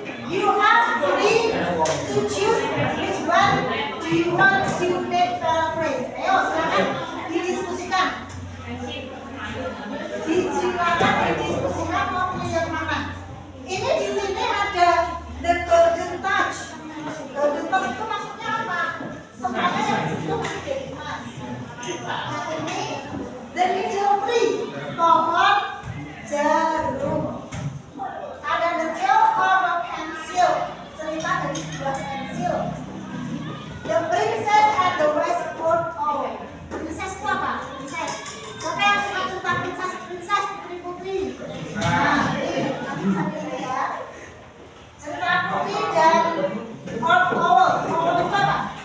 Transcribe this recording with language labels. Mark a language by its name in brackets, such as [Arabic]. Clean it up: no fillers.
[English] You are free to choose which one do you want to make paraphrase. [Indonesian] Ayo silakan didiskusikan. Silakan didiskusikan mau pilih yang mana. Ini di sini ada the golden touch. Golden touch itu maksudnya apa? Semuanya yang situ masih jadi emas. Nah ini the middle tree, pohon jarum. Ada the tail of a pencil, cerita dari sebuah pensil. [English] The princess and the westward owl. [Indonesian] Princess itu apa? Princess. Siapa yang suka cerita princess? Princess, putri-putri. Nah, ini sambil ya. Cerita putri dan owl. Owl itu apa?